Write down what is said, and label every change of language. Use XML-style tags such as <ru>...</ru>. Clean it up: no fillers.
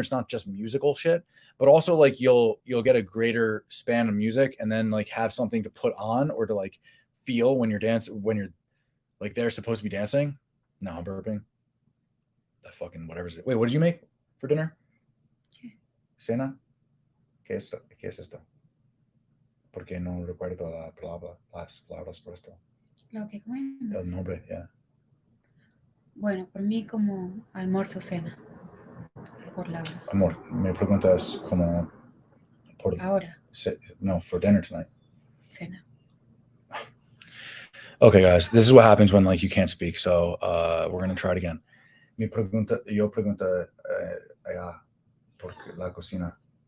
<en>It's not just musical shit, but also like you'll get a greater span of music, and then like have something to put on or to like feel when you're dancing, when you're like they're supposed to be dancing. No, I'm burping. That fucking whatever's it. Wait, what did you make for dinner?</en> <es>¿Qué? Cena? ¿Qué es esto? Porque no recuerdo las palabras por esto. Lo que comemos. El nombre, yeah. Bueno, por mí como almuerzo cena. Por la hora. Amor, me preguntas como por Ahora.</es> <en>No, for dinner tonight.</en> <es>Cena.</es> <en>Okay, guys, this is what happens when like you can't speak. So we're gonna try it again.</en> <es>Yo pregunta allá por la cocina.</es>